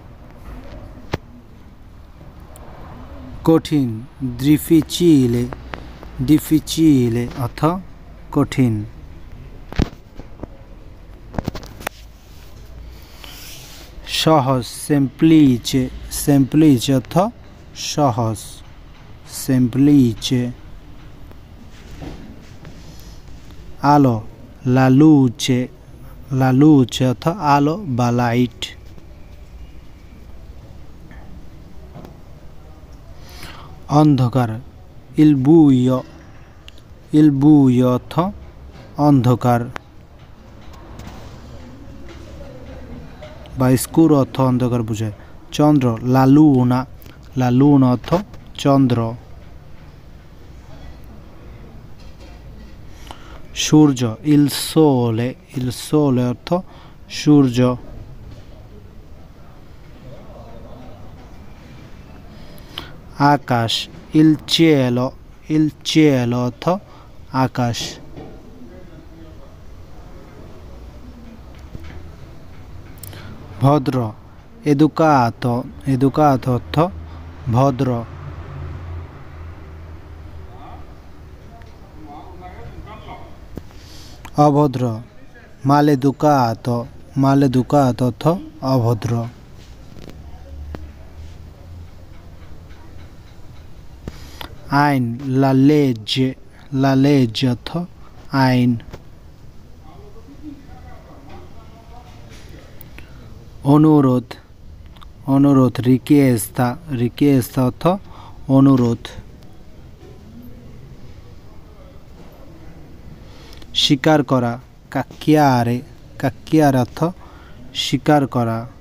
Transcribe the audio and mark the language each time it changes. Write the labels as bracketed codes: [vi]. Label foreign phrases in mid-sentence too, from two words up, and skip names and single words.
[bn] কঠিন, difficile অর্থ কঠিন। সহজ, semplice অর্থ সহজ, semplice। আলো, [it] la luce [bn] অর্থ আলো বা লাইট। অন্ধকার, [it] il buio [bn] অর্থ অন্ধকার বা scuro অর্থ অন্ধকার বোঝায়। চন্দ্র, [it] la luna [bn] অর্থ চন্দ্র। সূর্য, [it] il sole [bn] অর্থ সূর্য। আকাশ, [it] il cielo [bn] অর্থ আকাশ। ভদ্র, educato অর্থ ভদ্র। অভদ্র, maleducato অর্থ অভদ্র। আইন, [it] la legge [bn] অর্থ আইন। অনুরোধ, richiesta অর্থ অনুরোধ। স্বীকার করা, cacchiare অর্থ স্বীকার করা।